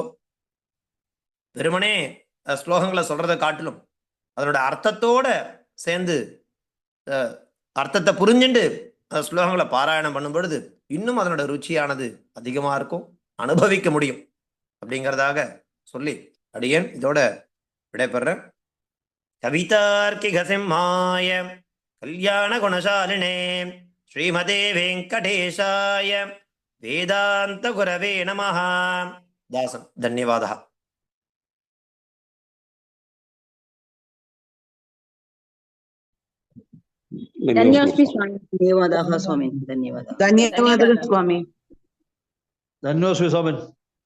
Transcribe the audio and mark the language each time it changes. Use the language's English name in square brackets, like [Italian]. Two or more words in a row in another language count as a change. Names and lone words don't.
[Tamil] வெறுமனே ஸ்லோகங்களை சொல்றதை காட்டிலும் அதனோட அர்த்தத்தோட சேர்ந்து அர்த்தத்தை புரிஞ்சுண்டு ஸ்லோகங்களை பாராயணம் பண்ணும் பொழுது இன்னும் அதனோட ருச்சியானது அதிகமா இருக்கும், அனுபவிக்க முடியும் அப்படிங்கிறதாக சொல்லி அடியேன் இதோட விடைபெறேன். [Sanskrit] कवितार्किक सिंहाय कल्याण गुणशालिने श्रीमते वेङ्कटेशाय वेदान्त गुरवे नमः. दासन् धन्यवादः. धन्योस्मि स्वामी। धन्यवादाः स्वामी, धन्यवादाः। [Telugu] ధన్యవాదాలు స్వామి. [Sanskrit] धन्योस्मि स्वामिन्।